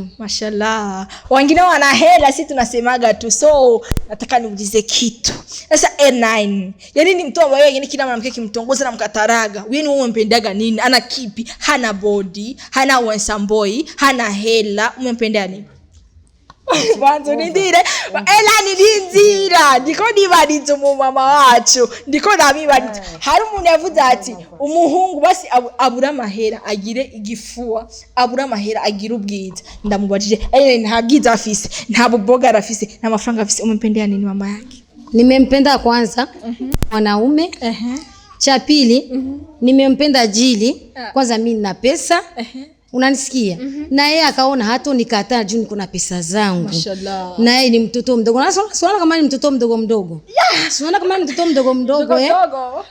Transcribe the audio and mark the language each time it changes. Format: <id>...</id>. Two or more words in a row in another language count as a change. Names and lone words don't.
<sw>Mashallah. Wengine wana hela, sisi tunasemaga tu. So nataka niulize kitu. Sasa A9. Yaani ni mtu ambaye yeye kila mwanamke kimtongoza na mkataraga. Wewe ni umempendaga nini? Ana kipi? Hana body, hana</sw> <en>handsome boy,</en> <sw>hana hela. Umempendea nini?</sw> <rn>Banzo nindire ela nidinzira ndiko nibarize mu mama wacu ndiko nabibarize hari umuntu yavuze ati umuhungu basi abura mahera agire igifua abura mahera agira ubwiza ndamubajije nta bwiza afise nta buboga afise nta mafaranga afise</rn> <sw>umempendea nini mama yake? Nimempenda kwanza mwanaume. Cha pili nimempenda ajili kwanza mimi nina pesa. Unanisikia? Na yeye akaona hata nikataa juu niko na pesa zangu. Mashallah. Na yeye ni mtoto mdogo. Unaona kama ni mtoto mdogo. Unaona kama ni mtoto mdogo.</sw>